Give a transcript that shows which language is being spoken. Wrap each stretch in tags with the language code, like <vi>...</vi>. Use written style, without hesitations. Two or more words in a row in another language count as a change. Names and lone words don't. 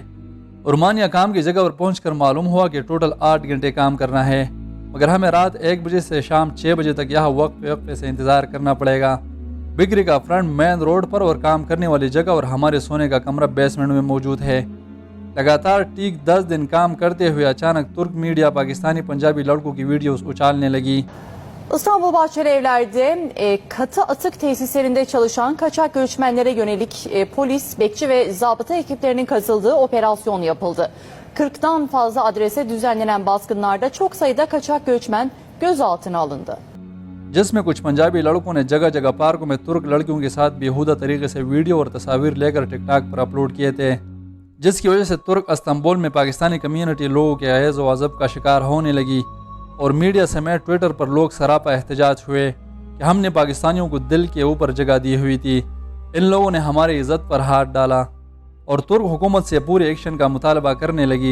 <ur>ارمانیہ کام کی جگہ پر پہنچ کر معلوم ہوا کہ ٹوٹل 8 گھنٹے کام کرنا ہے، مگر ہمیں رات 1 بجے سے شام 6 بجے تک یہاں وقفے سے انتظار کرنا پڑے گا۔ بگری کا</ur> <en>front main road</en> <ur>پر اور کام کرنے والی جگہ اور ہمارے سونے کا کمرہ بیسمنٹ میں موجود ہے۔ لگاتار ٹھیک 10 دن کام کرتے ہوئے اچانک ترک میڈیا پاکستانی پنجابی لڑکوں کی ویڈیوز uçalne لگی۔</ur> <tr>İstanbul Bahçeli Evler'de katı atık tesislerinde çalışan kaçak göçmenlere yönelik polis, bekçi ve zabıta ekiplerinin katıldığı operasyon yapıldı. 40'tan fazla adrese düzenlenen baskınlarda çok sayıda kaçak göçmen gözaltına alındı.</tr> <ur>جس میں کچھ پنجابی لڑکوں نے جگہ جگہ پارکوں میں ترک لڑکیوں کے ساتھ بیہودہ طریقے سے ویڈیو اور تصاویر لے کر ٹک ٹاک پر اپلوڈ کیے تھے، جس کی وجہ سے ترک استنبول میں پاکستانی کمیونٹی لوگوں کے عیز و عذاب کا شکار ہونے لگی، اور میڈیا سمیت ٹویٹر پر لوگ سراپا احتجاج ہوئے کہ ہم نے پاکستانیوں کو دل کے اوپر جگہ دی ہوئی تھی، ان لوگوں نے ہماری عزت پر ہاتھ ڈالا، اور ترک حکومت سے پورے ایکشن کا مطالبہ کرنے لگی۔</ur>